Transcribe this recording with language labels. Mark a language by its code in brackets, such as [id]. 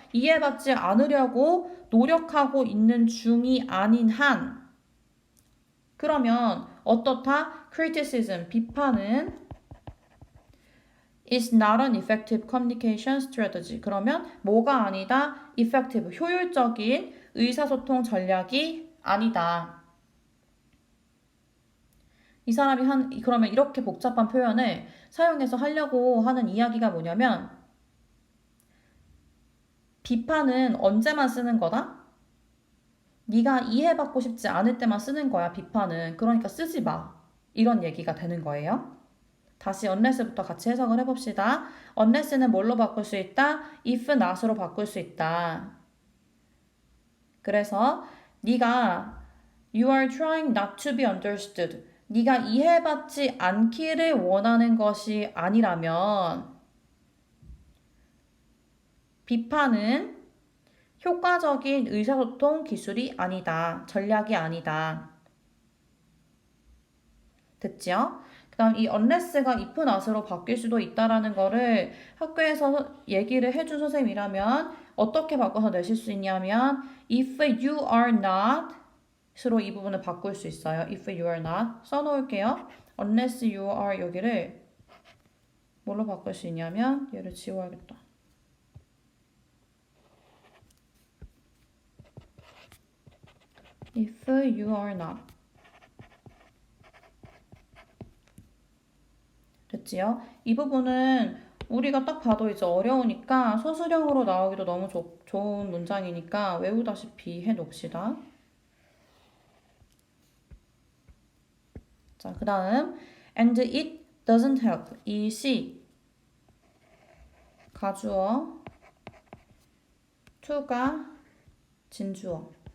[ko] 이해받지 않으려고 노력하고 있는 중이 아닌 한 그러면 어떻다? [en] criticism, [ko] 비판은 [en] is not an effective communication strategy. [ko] 그러면 뭐가 아니다? effective, 효율적인 의사소통 전략이 아니다. 이 사람이 그러면 이렇게 복잡한 표현을 사용해서 하려고 하는 이야기가 뭐냐면 비판은 언제만 쓰는 거다? 네가 이해받고 싶지 않을 때만 쓰는 거야, 비판은. 그러니까 쓰지 마. 이런 얘기가 되는 거예요. 다시 unless부터 같이 해석을 해봅시다. unless는 뭘로 바꿀 수 있다? [en] if not으로 [ko] 바꿀 수 있다. 그래서 네가 [en] you are trying not to be understood. [ko] 네가 이해받지 않기를 원하는 것이 아니라면 비판은 효과적인 의사소통 기술이 아니다. 전략이 아니다. 됐죠? 그 다음 이 unless가 if not으로 바뀔 수도 있다라는 거를 학교에서 얘기를 해준 선생님이라면 어떻게 바꿔서 내실 수 있냐면 [en] if you are not [ko] 으로 이 부분을 바꿀 수 있어요. [en] if you are not [ko] 써놓을게요. [en] unless you are [ko] 여기를 뭘로 바꿀 수 있냐면 얘를 지워야겠다. [en] if you are not. [ko] 됐지요? 이 부분은 우리가 딱 봐도 이제 어려우니까 소수령으로 나오기도 너무 좋은 문장이니까 외우다시피 해놓읍시다. 자, 그 다음 [en] and it doesn't help. [ko] 이 she 가주어, to가 진주어.